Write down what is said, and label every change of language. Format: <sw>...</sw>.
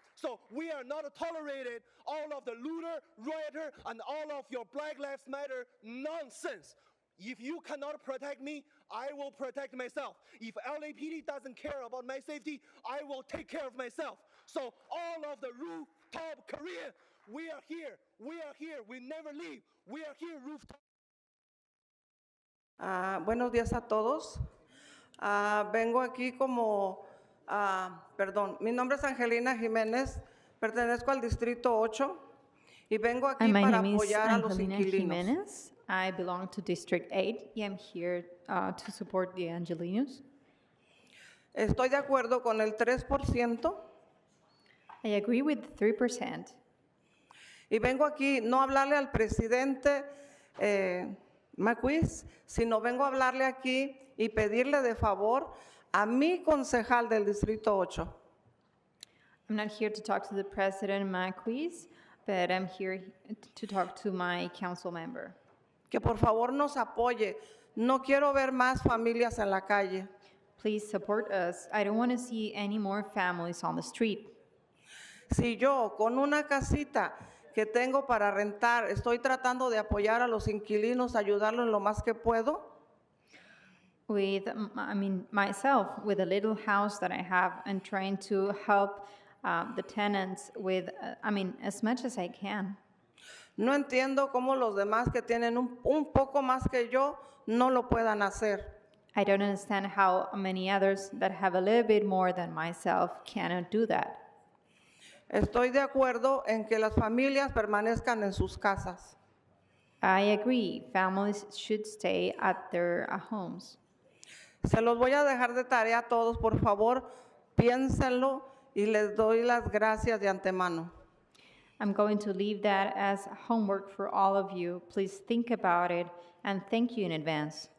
<en>So we are not tolerated all of the looter, rioter, and all of your Black Lives Matter nonsense. If you cannot protect me, I will protect myself. If LAPD doesn't care about my safety, I will take care of myself. So all of the rooftop Korea, we are here, we never leave. We are here, rooftop.</en> <es>Buenos días a todos. Vengo aquí como Perdón, mi nombre es Angelina Jiménez, pertenezco al Distrito 8 y vengo aquí</es> <en>My</en> <es>para</es> <en>name is</en> <es>apoyar a los</es> <en>Angelina</en> <es>inquilinos.</es> <en>Jimenez. I belong to District 8. I'm here to support the Angelinos.</en> <es>Estoy de acuerdo con el 3%</es> <en>I agree with 3%.</en> <es>y vengo aquí no a hablarle al presidente Macuis, sino vengo a hablarle aquí y pedirle de favor a mi concejal del Distrito 8.</es> <en>I'm not here to talk to the President Maquis, but I'm here to talk to my council member.</en> <es>Que por favor nos apoye. No quiero ver más familias en la calle.</es> <en>Please support us. I don't want to see any more families on the street.</en> <es>Si yo con una casita que tengo para rentar estoy tratando de apoyar a los inquilinos, ayudarlos en lo más que puedo,</es> <en>Myself, with a little house that I have and trying to help the tenants with, as much as I can.</en> <es>no entiendo cómo los demás que tienen un poco más que yo no lo puedan hacer.</es> <en>I don't understand how many others that have a little bit more than myself cannot do that.</en> <es>Estoy de acuerdo en que las familias permanezcan en sus casas.</es> <en>I agree. Families should stay at their homes.</en> <es>Se los voy a dejar de tarea a todos, por favor, piénsenlo y les doy las gracias de antemano.</es> <en>I'm going to leave that as homework for all of you. Please think about it and thank you in advance.</en>